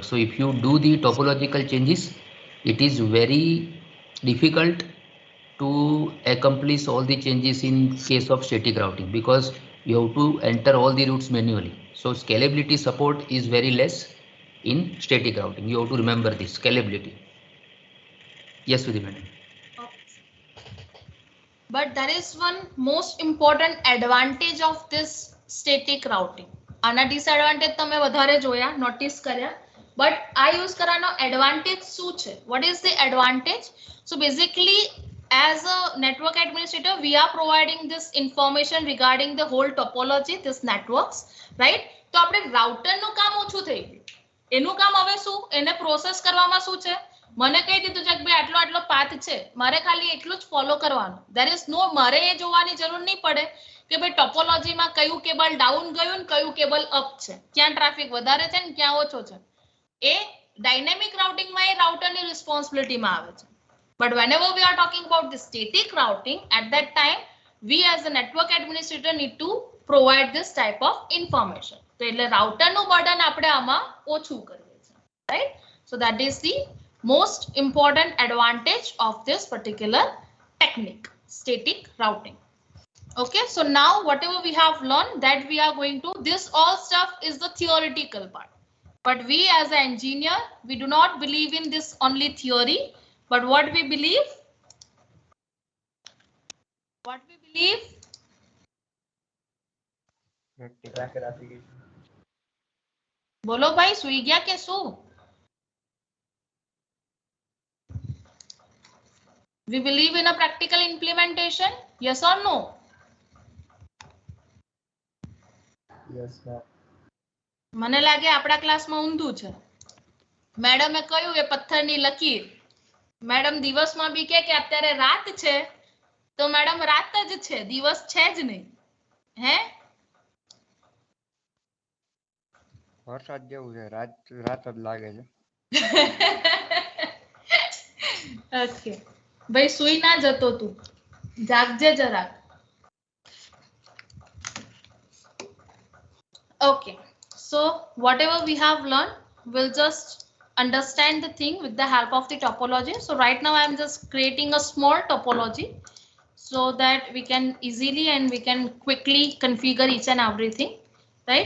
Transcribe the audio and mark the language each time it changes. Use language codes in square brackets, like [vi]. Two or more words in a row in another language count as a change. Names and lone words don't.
[en] So if you do the topological changes, it is very difficult to accomplish all the changes in case of static routing, because you have to enter all the routes manually. So scalability support is very less in static routing. You have to remember this scalability. Yes, Vidhi madam. But there is one most important advantage of this static routing. [gu] આના disadvantage તમે વધારે જોયા, નોટિસ કર્યા, but આ યુઝ કરવાનો advantage શું છે? [en] What is the advantage? So basically, as a network administrator, we are providing this information regarding the whole topology, this networks, right? [gu] તો આપણે router નું કામ ઓછું થઈ ગયું. એનું કામ હવે શું? એને પ્રોસેસ કરવામાં શું છે? મને કહી દીધું છે કે ભાઈ આટલો આટલો પાથ છે, મારે ખાલી એટલું જ ફોલો કરવાનું. [en] There is no, [gu] મારે એ જોવાની જરૂર નહીં પડે કે ભાઈ ટોપોલોજીમાં કયું [en] cable down [gu] ગયું ને કયું [en] cable up [gu] છે, ક્યાં ટ્રાફિક વધારે છે ને ક્યાં ઓછો છે. એ ડાયનેમિક રાઉટિંગમાં એ રાઉટરની રિસ્પોન્સિબિલિટીમાં આવે છે. [en] But whenever we are talking about the static routing, at that time we as a network administrator need to provide this type of information. [gu] તો એટલે રાઉટરનું બર્ડન આપણે આમાં ઓછું કરીએ છીએ, [en] right? So that is the most important advantage of this particular technique, static routing. Okay, so now whatever we have learned, that we are going to, this all stuff is the theoretical part, but we as an engineer, we do not believe in this only theory, but what we believe, [gu] બોલો ભાઈ, સુઈ ગયા કે શું? [en] We believe in a practical implementation, yes or no? Yes, ma'am. [gu] મને લાગે આપણા ક્લાસમાં ઊંધું છે. મેડમે કહ્યું એ પથ્થરની લકીર. મેડમ દિવસમાં બી કે અત્યારે રાત છે, તો મેડમ રાત જ છે, દિવસ છે જ નહીં. હે? વરસાદ જેવું છે, રાત રાત જ લાગે છે. ઓકે ભાઈ, સુઈ ના જતો તું, જાગજે જરાક. [en] Okay, so whatever we have learned, we'll just understand the thing with the help of the topology. So right now I'm just creating a small topology so that we can easily and we can quickly configure each and everything, right?